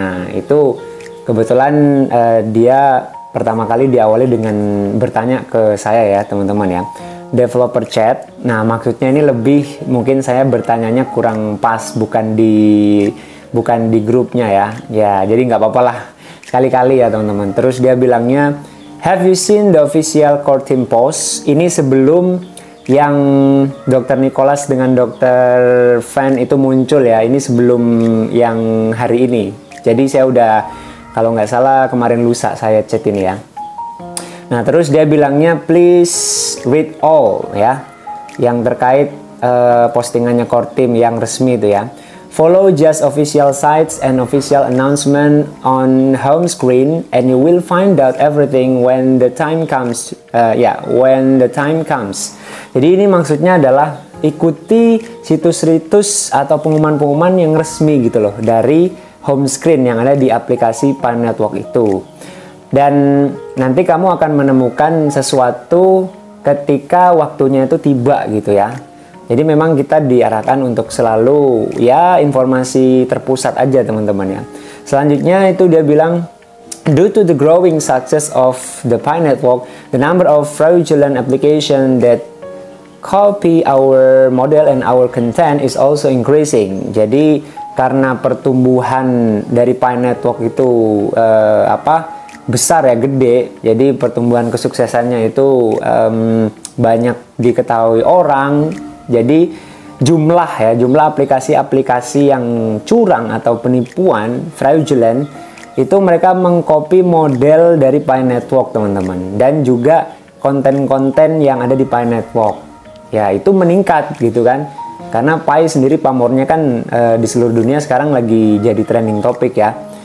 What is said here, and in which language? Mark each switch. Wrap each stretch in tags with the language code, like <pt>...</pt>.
<id>Nah, itu kebetulan dia pertama kali diawali dengan bertanya ke saya ya teman-teman ya. Developer chat. Nah, maksudnya ini lebih mungkin saya bertanyanya kurang pas, bukan di grupnya ya. Ya, jadi nggak apa-apa lah. Sekali-kali ya teman-teman. Terus dia bilangnya,</id> <en>have you seen the official core team post?</en> <id>Ini sebelum yang Dr. Nicholas dengan Dr. Fan itu muncul ya. Ini sebelum yang hari ini. Jadi saya udah, kalau nggak salah kemarin lusa saya chat ini ya. Nah, terus dia bilangnya</id> <en>please read all</en> <id>ya, yang terkait postingannya core team yang resmi itu ya.</id> <en>Follow just official sites and official announcement on home screen and you will find out everything when the time comes. When the time comes.</en> <id>Jadi ini maksudnya adalah ikuti situs-situs atau pengumuman-pengumuman yang resmi gitu loh dari home screen yang ada di aplikasi Pi Network itu. Dan nanti kamu akan menemukan sesuatu ketika waktunya itu tiba gitu ya. Jadi memang kita diarahkan untuk selalu ya informasi terpusat aja teman-teman ya. Selanjutnya itu dia bilang,</id> <en>due to the growing success of the Pi Network, the number of fraudulent application that copy our model and our content is also increasing.</en> <id>Jadi karena pertumbuhan dari Pi Network itu besar ya, gede, jadi pertumbuhan kesuksesannya itu banyak diketahui orang. Jadi jumlah aplikasi-aplikasi yang curang atau penipuan fraudulent itu mereka mengcopy model dari Pi Network teman-teman, dan juga konten-konten yang ada di Pi Network ya itu meningkat gitu kan, karena Pi sendiri pamornya kan di seluruh dunia sekarang lagi jadi trending topic ya.</id>